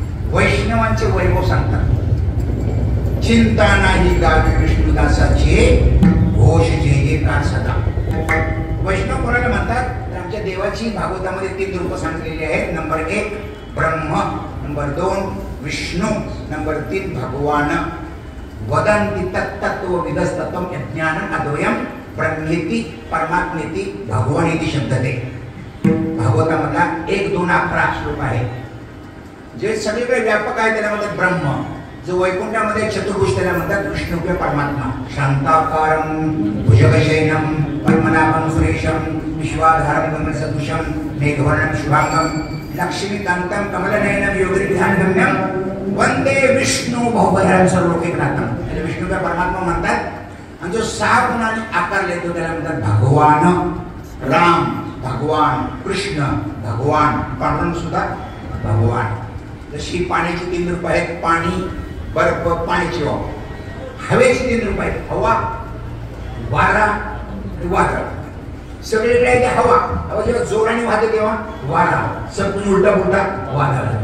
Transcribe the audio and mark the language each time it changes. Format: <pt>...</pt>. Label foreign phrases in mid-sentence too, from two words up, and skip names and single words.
<mr>वैष्णवांचे वैभव सांगतात. चिंता नाही गावी विष्णुदासाचे, घोष जय जयकार सदा. वैष्णव कोणाला म्हणतात तर आमच्या देवाची भागवतामध्ये 3 रूप सांगितलेली आहेत. नंबर 1 ब्रह्म, नंबर 2 विष्णू, नंबर 3 भगवान.</mr> <sa>वदन्ति तत्तत्व विदस्तत्वम यज्ञानम अद्वयम ब्रह्मेति परमात्मेति भगवानेति शब्दते.</sa> <mr>भागवतामधला 1, 2, 11 श्लोक आहे. जे सगळीकडे व्यापक आहे त्याला म्हणतात ब्रह्म. जो वैकुंठामध्ये चतुर्भुज त्याला म्हणतात विष्णू किंवा परमात्मा.</mr> <sa>शांताकारं भुजगशयनं पद्मनाभं सुरेशं विश्वाधारं गगनसदृशं मेघवर्णं शुभांगं लक्ष्मीकान्तं कमलनयनं योगिविधानगम्यं वंदे विष्णू बहुभद्रं सर्वलोकैकनाथं.</sa> <mr>त्याला विष्णू किंवा परमात्मा म्हणतात. आणि जो 6 गुणांनी आकार लेतो त्याला म्हणतात भगवान. राम भगवान, कृष्ण भगवान, पांडुरंग सुद्धा भगवान. जशी पाण्याची 3 रूप आहेत. पाणी, बर्फ, पाण्याची वाफ. हवेची 3 रूप आहेत. हवा, वारा, वादळ. सगळीकडे आहे हवा. हवा जेव्हा जोराने वाहते तेव्हा वारा, सगळं उलटा पुलटा वादळ.</mr>